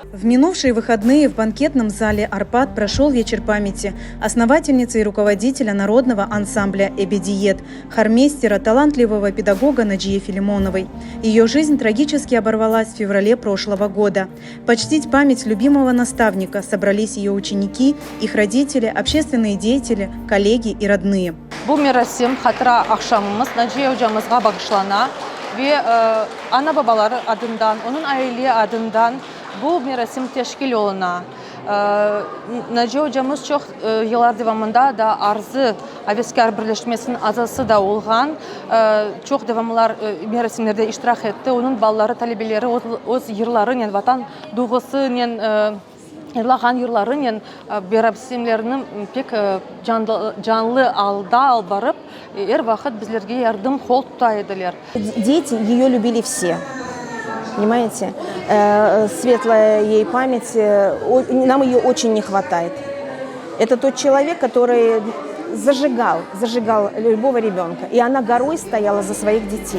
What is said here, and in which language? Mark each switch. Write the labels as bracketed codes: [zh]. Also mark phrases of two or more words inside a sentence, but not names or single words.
[ru] минувшие выходные в банкетном зале «Арпад» прошел вечер памяти основательницы и руководителя народного ансамбля «Эбедиет», хормейстера, талантливого педагога Наджии Филимоновой. Ее жизнь трагически оборвалась в феврале прошлого года. Почтить память любимого наставника собрались ее ученики, их родители, общественные деятели, коллеги и родные. [crh] Bu merasim hatıra akşamımız Naciye hocamızga bağışlana ve ana babaları adından, onun aile adından bu merasim teşkil oluna. Naciye hocamız çok yıllar devamında da Arzı Aveskar Birleşmesi'nin azası da olğan. Çok devamlılar merasimlerde iştirak etti. Onun balları, talebeleri öz yılların, yani vatan duygusu, yani yırlağan yılların, yani merasimlerini pek canlı alda barıp her vakit bizlerge yardım kol tutaydılar. [ru] Дети ее любили все. Понимаете, светлая ей память, нам ее очень не хватает. Это тот человек, который зажигал любого ребенка, и она горой стояла за своих детей.